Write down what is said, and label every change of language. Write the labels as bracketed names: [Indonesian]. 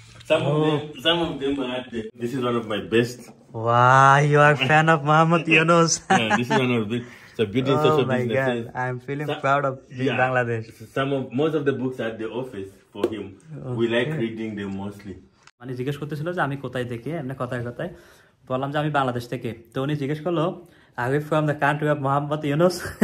[English] Some of them are there. This is one of my best. Wow, you are a fan of Muhammad Yunus. Yeah, this is one of the. It's a beauty Oh social my businesses. God, I'm feeling proud of being Bangladesh. Most of the books at the office for him. We like reading them mostly. [Bangla] মানে জিজ্ঞেস করতেছিল যে আমি কোথায় দেখি, এমনি কথায় বললাম যে আমি বাংলাদেশ থেকে। তো উনি জিজ্ঞেস করলো [English] are you from the country of Muhammad Yunus?